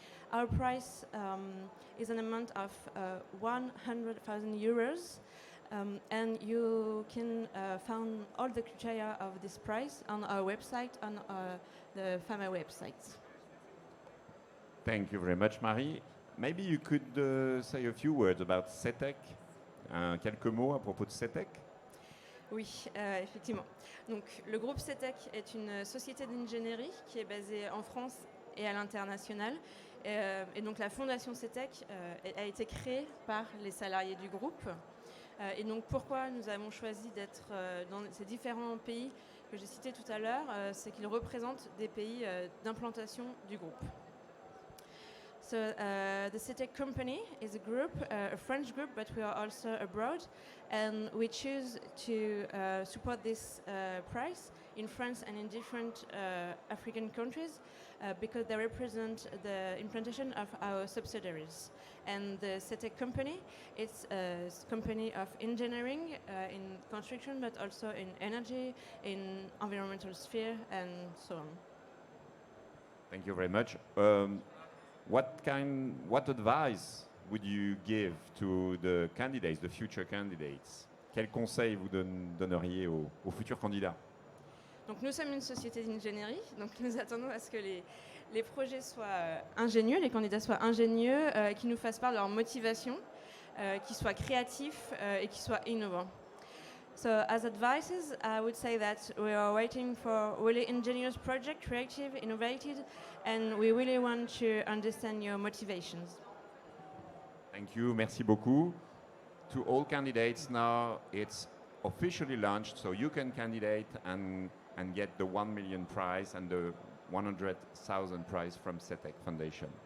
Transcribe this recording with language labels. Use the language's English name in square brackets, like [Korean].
[English] Our price is an amount of 100,000 euros, and you can find all the criteria of this price on our website, on the FAMAE website. Thank you very much, Marie. Maybe you could say a few words about setec. [French] Quelques mots à propos de setec. Oui, effectivement. Donc, le groupe setec est une société d'ingénierie qui est basée en France et à l'international. Et donc, la Fondation setec a été créée par les salariés du groupe. Et donc, pourquoi nous avons choisi d'être dans ces différents pays que j'ai cités tout à l'heure, c'est qu'ils représentent des pays d'implantation du groupe. [English] So the setec company is a group, a French group, but we are also abroad, and we choose to support this prize in France and in different African countries because they represent the implantation of our subsidiaries. And the setec company, it's a company of engineering in construction, but also in energy, in environmental sphere, and so on. Thank you very much. What advice would you give to the candidates, the future candidates? [French] Quels conseils vous donneriez aux futurs candidats? Donc nous sommes une société d'ingénierie, donc nous attendons à ce que les projets soient ingénieux, les candidats soient ingénieux, qu'ils nous fassent part de leur motivation, qu'ils soient créatifs et qu'ils soient innovants. [English] So as advices, I would say that we are waiting for really ingenious project, creative, innovative, and we really want to understand your motivations. Thank you, [French] merci beaucoup. [English] To all candidates now, it's officially launched, so you can candidate and get the 1 million prize and the 100,000 prize from setec Foundation.